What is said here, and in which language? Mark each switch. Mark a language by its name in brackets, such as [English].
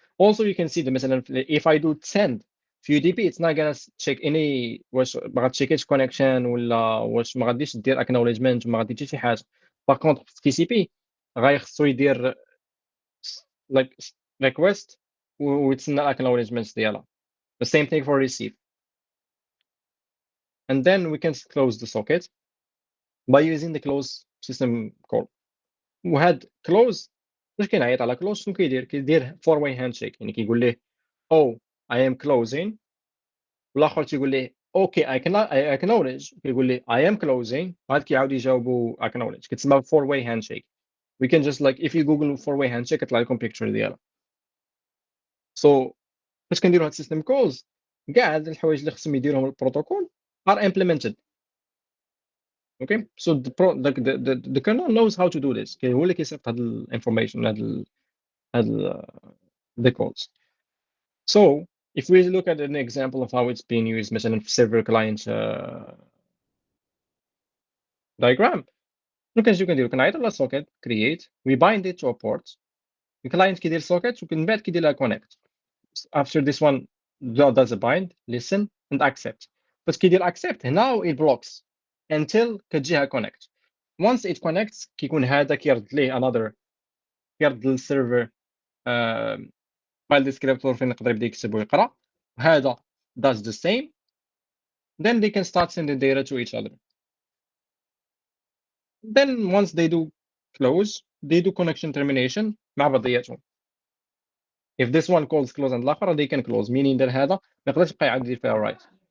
[English] Also you can see the مثلا if I do send في UDP it's not gonna check any [Arabic] واش ما غاتشيكيش [English] connection [Arabic] ولا واش ما غاديش دير [English] acknowledgement [Arabic] وما غادي شي حاجه. باغ كونطخ في TCP غيخصو يدير like request ويتسنى acknowledgements ديالها. [English] The same thing for receive. And then we can close the socket by using the close system call. [Arabic] وهاد close واش كينعيط على close شنو كيدير four way handshake، يعني كيقول ليه [English] oh I am closing، [Arabic] والاخر تيقول ليه [English] okay I acknowledge، [Arabic] كيقول ليه [English] I am closing، [Arabic] عاد كيعاود يجاوبوا acknowledge، كتسمى four way handshake. [English] We can just like if you google four way handshake [Arabic] يطلع لكم [English] picture ديالها. [Arabic] So فاش كنديروا هاد system calls كاع هاد الحوايج اللي خصهم يديروهم البروتوكول [English] are implemented. Okay, so the kernel knows how to do this. [Arabic] هو اللي كيصيفط هاد الانفورميشن هاد [English] the calls. So if we look at an example of how it's being used مثلا في server client diagram، [Arabic] شنو كنديرو كنعيطو على [English] socket create we bind it to a port، [Arabic] الكلاينت كيدير socket ومن بعد كيدير لها connect. [English] After this one does a bind listen and accept، [Arabic] بس كيدير [English] accept هنا it blocks until كتجيها connect. Once it connects [Arabic] كيكون هذا كيرد ليه another، كيرد للسيرفر file descriptor فين يقدر يبدا يكتب ويقرا، وهذا [English] does the same. Then they can start sending data to each other. Then once they do close they do connection termination [Arabic] مع بعضياتهم. [English] If this one calls close and الآخر they can close, meaning that [Arabic] هذا ما يقدرش يبقى يعاد يدير فيها [English] write.